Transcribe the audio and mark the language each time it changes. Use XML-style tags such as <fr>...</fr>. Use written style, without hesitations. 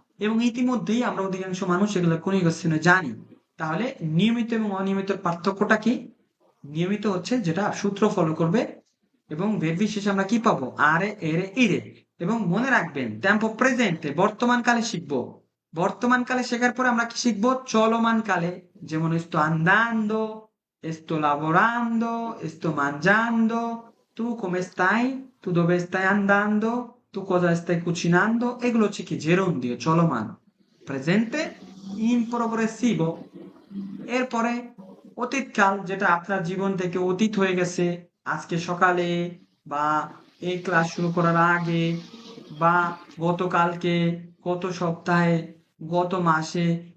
<bn>এবং ইতিমধ্যেই আমরা অধিকাংশ মানুষ এগুলো কনিয়গাস্থানে জানি। তাহলে নিয়মিত এবং অনিয়মিত পার্থক্যটা কি? নিয়মিত হচ্ছে যেটা সূত্র ফলো করবে, এবং ভের্বি শেষে আমরা কি পাবো? আরে, এরে, ইরে। এবং মনে রাখবেন, টেম্পো প্রেজেন্টে, বর্তমান কালে শিখবো। বর্তমান কালে শেখার পরে আমরা কি শিখবো? চলমান কালে, যেমন</bn> <it>sto andando, sto lavorando, sto mangiando, tu come stai, tu dove stai andando, tu cosa stai cucinando,</it> <bn>এগুলো হচ্ছে কি? জেরন্ডিও, চলমান। প্রেজেন্টে ইন progressivo। এরপরে অতীতকাল, যেটা আপনার জীবন থেকে অতীত হয়ে গেছে, আজকে সকালে বা এই ক্লাস শুরু করার আগে, বা গতকালকে, গত সপ্তাহে, গত মাসে।</bn>